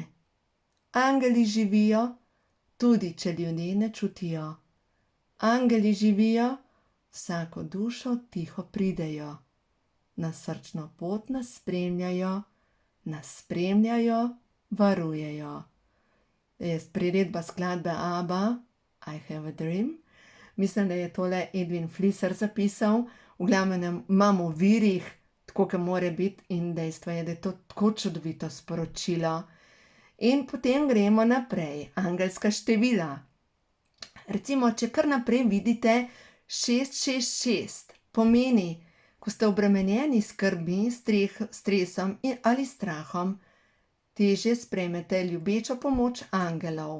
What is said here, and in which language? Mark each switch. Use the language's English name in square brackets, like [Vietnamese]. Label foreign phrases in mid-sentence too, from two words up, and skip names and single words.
[Slovenian] Angeli živijo, tudi če ljudje ne čutijo. Angeli živijo, vsako dušo tiho pridejo. Na srčno pot nas spremljajo, varujejo. Je priredba skladbe ABBA, I have a dream. Mislim, da je tole Edwin Flisser zapisal. V glavnem imamo v virih, tako kot mora biti, in dejstvo je, da je to tako čudovito sporočilo. In potem gremo naprej, angelska števila. Recimo, če kar naprej vidite 666, pomeni, ko ste obremenjeni skrbi, stresom ali strahom, težje sprejmete ljubečo pomoč angelov.